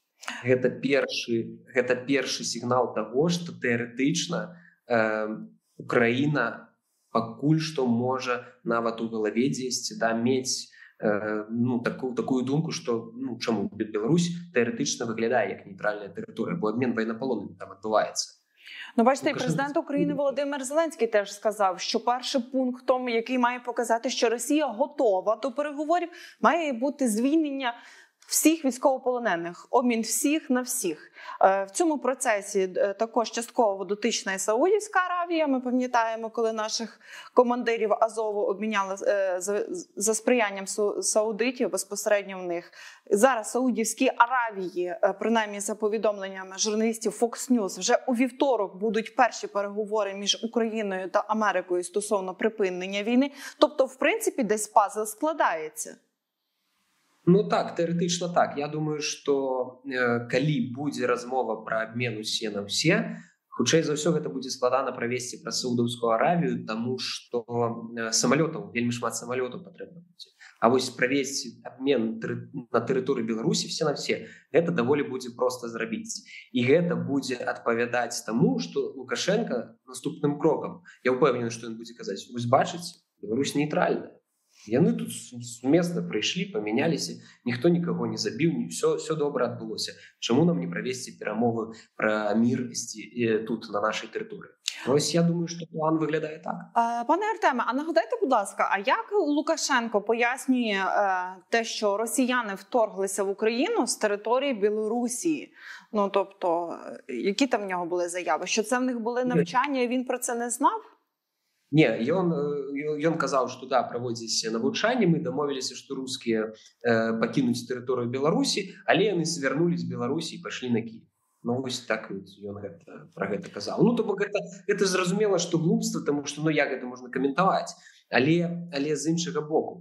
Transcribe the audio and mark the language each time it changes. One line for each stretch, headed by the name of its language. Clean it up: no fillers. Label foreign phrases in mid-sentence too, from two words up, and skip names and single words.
Belarusian: Гэта першы сігнал таго, што тэарэтычна Украіна пакуль што можа нават у галаве дзесьці мець такую думку, што чаму Беларусь тэарэтычна выглядае як нейтральная тэрыторыя, бо абмен военапалоннымі там адбываецца.
Ukrainian: Бачите, президент України Володимир Зеленський теж сказав, що першим пунктом, який має показати, що Росія готова до переговорів, має бути звільнення всіх військовополонених, обмін всіх на всіх. В цьому процесі також частково дотична і Саудівська Аравія. Ми пам'ятаємо, коли наших командирів Азову обміняли за сприянням саудитів, безпосередньо в них. Зараз в Саудівській Аравії, принаймні за повідомленнями журналістів Fox News, вже у вівторок будуть перші переговори між Україною та Америкою стосовно припинення війни. Тобто, в принципі, десь пазл складається.
Belarusian: Так, тэарэтычна так. Я думаю, што калі будзе размова пра абмен усе на ўсе, хутчэй за ўсё гэта будзе складана правесці пра Саудаўскую Аравію, таму што вельмі шмат самалётаў патрэбна будзе. А вось правесці абмен на тэрыторыі Беларусі
Ukrainian: все на все,
Belarusian: гэта даволі будзе проста зрабіць. І гэта будзе адпавядаць таму, што Лукашенко наступным крокам, я ўпэўнены, што ён будзе казаць: вось бачыце, Беларусь нейтральная. Яны тут сумесна прыйшлі, памяняліся, ніхто нікаго не забіў, все добра адбылося. Чаму нам не правесці перамовы пра мір тут, на нашай тэрыторыі?
Ukrainian: Ось я думаю, що план виглядає так. Пане Артеме, а нагадайте, будь ласка, а як Лукашенко пояснює те, що росіяни вторглися в Україну з території Білорусі? Тобто, які там в нього були заяви? Що це в них були навчання і він про це не знав?
Belarusian: Не, ён казаў, што праводзіць навучанне, мы дамовіліся, што рускія пакінуць тэрыторыю Беларусі, але яны свярнулі з Беларусі і пайшлі на Кіев. Вось так ён пра гэта казаў. То бок гэта зразумела, што глупства, таму што як гэта можна каментаваць, але з іншага боку.